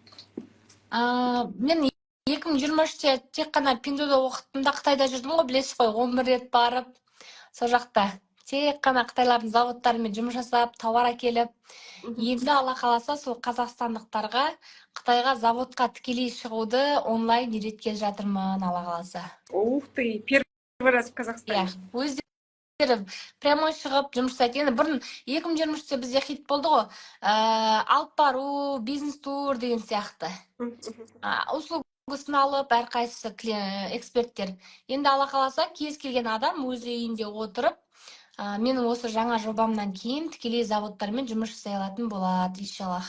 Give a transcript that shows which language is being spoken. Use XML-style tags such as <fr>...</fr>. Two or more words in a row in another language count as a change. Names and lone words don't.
<kk>Мен 2023-те тек қана Пиндуда оқытымда Қытайда жүрдім ғой, білесіз ғой, 11 рет барып, сол жақта тек қана қытайлардың заводтарымен жұмыс жасап, тауар әкеліп, енді Алла қаласа сол қазақстандықтарға Қытайға заводқа тікелей шығуды онлайн үйреткелі жатырмын, Алла қаласа.</kk> <ru>Ух ты, первый раз в Казахстане.</ru> <kk>Өздері прямой шығып жұмыс жасайды. Енді бұрын 2023-те бізде хит болды ғой, алып бару, бизнес-тур деген сияқты. Услугасын алып, әрқайсысы эксперттер. Енді Алла қаласа кез келген адам өз үйінде отырып, менің осы жаңа жобамнан кейін тікелей заводтармен жұмыс жасай алатын болады, иншаллах.</kk>